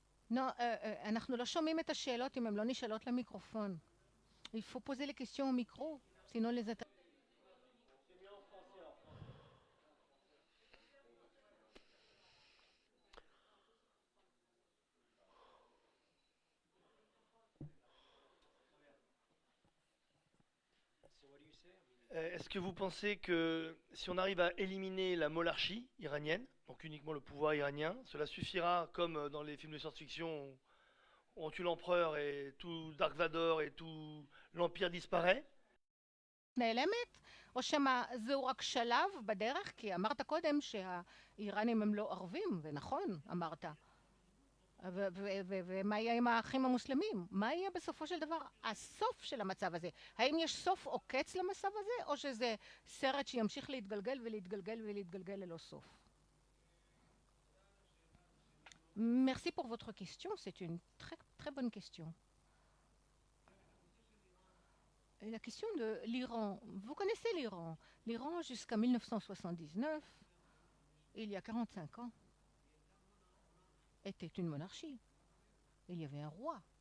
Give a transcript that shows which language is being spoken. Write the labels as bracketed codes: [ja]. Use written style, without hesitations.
[he] Non, אנחנו לא שומעים את השאלות אם הן לא נשאלות למיקרופון. [fr] Il faut poser les questions au micro, sinon les Est-ce que vous pensez que si on arrive à éliminer la monarchie iranienne, donc uniquement le pouvoir iranien, cela suffira, comme dans les films de science-fiction, où on tue l'empereur et tout Dark Vador et tout l'empire disparaît? [he] נעלמת, או שמא זהו רק שלב בדרך, כי אמרת קודם שהאיראנים הם לא ערבים, ונכון אמרת. ומה יהיה עם האחים המוסלמים? מה יהיה בסופו של דבר הסוף של המצב הזה? האם יש סוף או קץ למצב הזה, או שזה סרט שימשיך להתגלגל ולהתגלגל ולהתגלגל ללא סוף? [fr] Merci pour votre question, c'est une très, très bonne question. La question de l'Iran. Vous connaissez l'Iran. L'Iran, jusqu'à 1979, il y a 45 ans, était une monarchie. Il y avait un roi.